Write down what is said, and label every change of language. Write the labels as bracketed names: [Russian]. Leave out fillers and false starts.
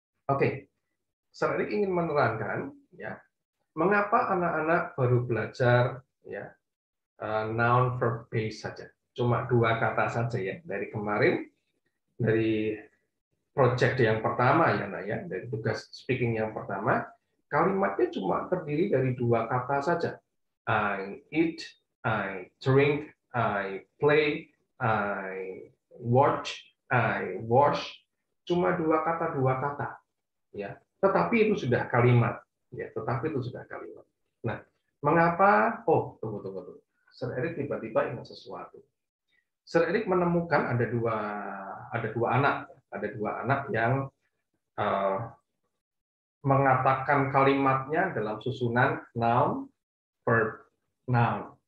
[Indonesian] Oke, Sir Erik ingin menerangkan, ya, mengapa anak-anak baru belajar, ya, noun verb base saja, cuma 2 kata saja, ya, dari kemarin, dari project yang pertama, ya, Nak, ya, dari tugas speaking yang pertama, kalimatnya cuma terdiri dari 2 kata saja. [English] I eat, I drink, I play, I watch, I wash. [Indonesian] Cuma 2 kata, ya. Tetapi itu sudah kalimat, ya. Tetapi itu sudah kalimat. Nah, mengapa? Oh, tunggu. Sir Erik tiba-tiba ingat sesuatu. Sir Erik menemukan ada dua anak yang mengatakan kalimatnya dalam susunan noun, verb, noun.